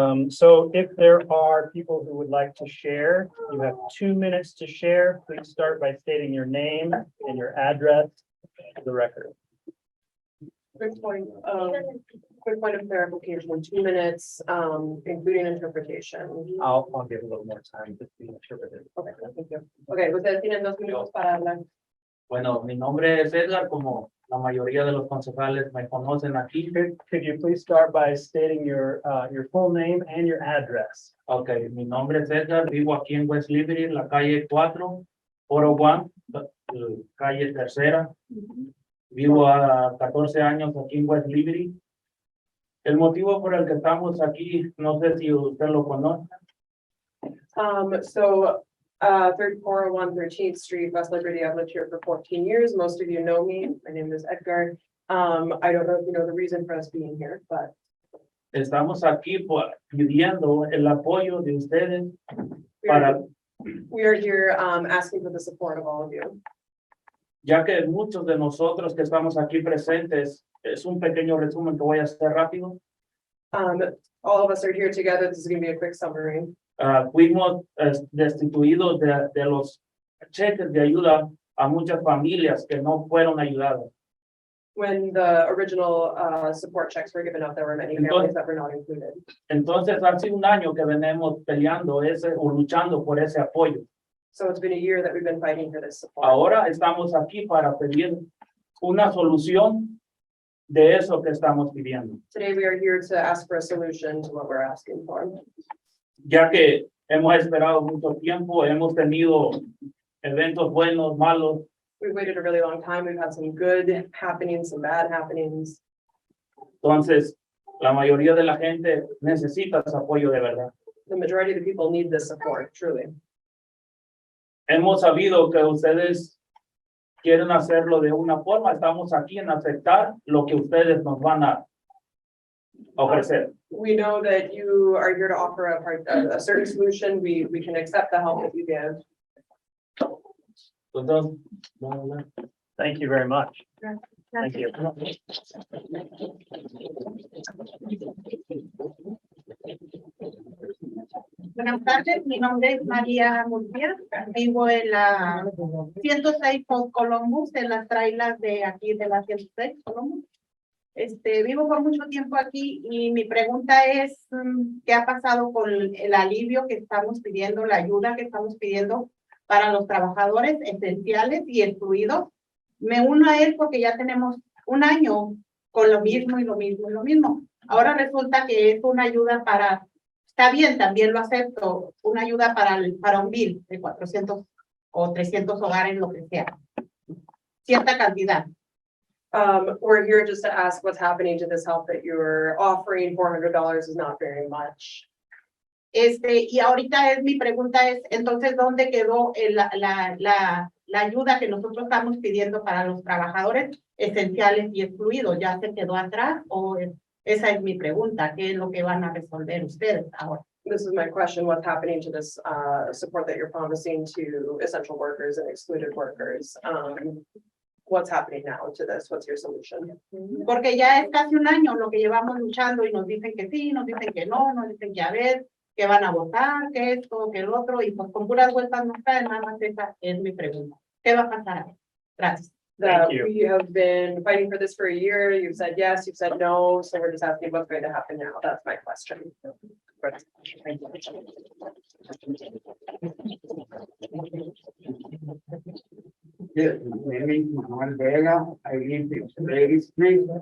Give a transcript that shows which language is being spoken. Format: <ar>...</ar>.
<en>So if there are people who would like to share, you have 2 minutes to share. Please start by stating your name and your address for the record. Quick point of clarification, 2 minutes, including interpretation. I'll give a little more time to be interpreted. Okay, thank you.</en> <es>Okay, ustedes tienen 2 minutos para hablar. Bueno, mi nombre es Edgar, como la mayoría de los concejales me conocen aquí.</es> <en>Could you please start by stating your full name and your address?</en> <es>Ok, mi nombre es Edgar, vivo aquí en West Liberty, la calle 4, Foro One, calle Tercera. Vivo a 14 años aquí en West Liberty. El motivo por el que estamos aquí, no sé si usted lo conoce.</es> <en>So 3401 13th Street, West Liberty. I've lived here for 14 years. Most of you know me. My name is Edgar. I don't know if you know the reason for us being here, but</en> <es>Estamos aquí pidiendo el apoyo de ustedes para,</es> <en>we are here asking for the support of all of you.</en> <es>ya que muchos de nosotros que estamos aquí presentes, es un pequeño resumen que voy a hacer rápido.</es> <en>All of us are here together. This is going to be a quick summary.</en> <es>Fuimos destituidos de los cheques de ayuda a muchas familias que no fueron ayudadas.</es> <en>When the original support checks were given out, there were many families that were not included.</en> <es>Entonces, hace un año que venimos peleando o luchando por ese apoyo.</es> <en>So it's been a year that we've been fighting for this support.</en> <es>Ahora estamos aquí para pedir una solución de eso que estamos pidiendo.</es> <en>Today, we are here to ask for a solution to what we're asking for.</en> <es>Ya que hemos esperado mucho tiempo, hemos tenido eventos buenos, malos,</es> <en>We've waited a really long time. We've had some good happenings, some bad happenings.</en> <es>entonces la mayoría de la gente necesita ese apoyo de verdad.</es> <en>The majority of the people need this support, truly.</en> <es>Hemos sabido que ustedes quieren hacerlo de una forma, estamos aquí en aceptar lo que ustedes nos van a ofrecer.</es> <en>We know that you are here to offer a certain solution. We can accept the help that you give.</en> <es>Entonces,</es> <en>Thank you very much. Thank you.</en> <es>Buenas tardes, mi nombre es María Murcia, vivo en la 106 Post Columbus, en las trailas de aquí de la 106 Columbus. Vivo por mucho tiempo aquí y mi pregunta es, ¿qué ha pasado con el alivio que estamos pidiendo, la ayuda que estamos pidiendo para los trabajadores esenciales y excluidos? Me uno a él porque ya tenemos un año con lo mismo y lo mismo y lo mismo. Ahora resulta que es una ayuda para, está bien, también lo acepto, una ayuda para un bill de 400 o 300 hogares, lo que sea. Cierta cantidad.</es> <en>We're here just to ask what's happening to this help that you're offering. $400 is not very much.</en> <es>Y ahorita mi pregunta es, entonces, ¿dónde quedó la ayuda que nosotros estamos pidiendo para los trabajadores esenciales y excluidos? ¿Ya se quedó atrás? O esa es mi pregunta, ¿qué es lo que van a resolver ustedes ahora?</es> <en>This is my question. What's happening to this support that you're promising to essential workers and excluded workers? What's happening now to this? What's your solution?</en> <es>Porque ya es casi un año lo que llevamos luchando y nos dicen que sí, nos dicen que no, nos dicen que a ver, que van a votar, que esto, que el otro, y pues con puras vueltas no traen, nada más esa es mi pregunta. ¿Qué va a pasar? Gracias.</es> <en>Thank you. We have been fighting for this for a year. You've said yes, you've said no, so we're just asking what's going to happen now. That's my question. Yes, my name is Manuel Vega. I live in Lady Street.</en>